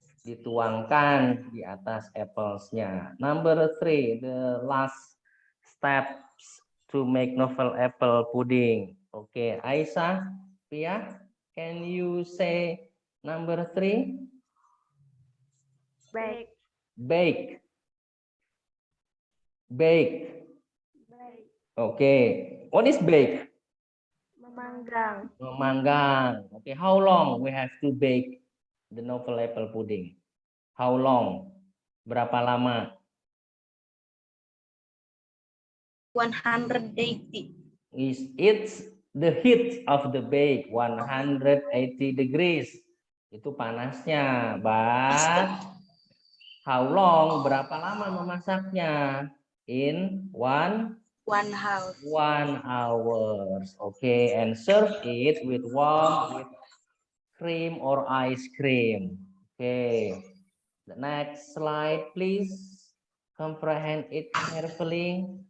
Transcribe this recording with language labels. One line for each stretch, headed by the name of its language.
Indonesian: dituangkan di atas apples-nya.
English: Number 3, the last steps to make novel apple pudding. Okay, Aisyah, Pia, can you say number 3? Bake. Bake. Bake. Bake. Okay, what is bake?
Indonesian: Memanggang. Memanggang.
English: Okay, how long we have to bake the novel apple pudding? How long?
Indonesian: Berapa lama?
English: 180. It's the heat of the bake 180 degrees.
Indonesian: Itu panasnya.
English: But how long?
Indonesian: Berapa lama memasaknya?
English: In 1 hour. 1 hours. Okay, and serve it with warm with cream or ice cream. Okay. The next slide, please. Comprehend it carefully.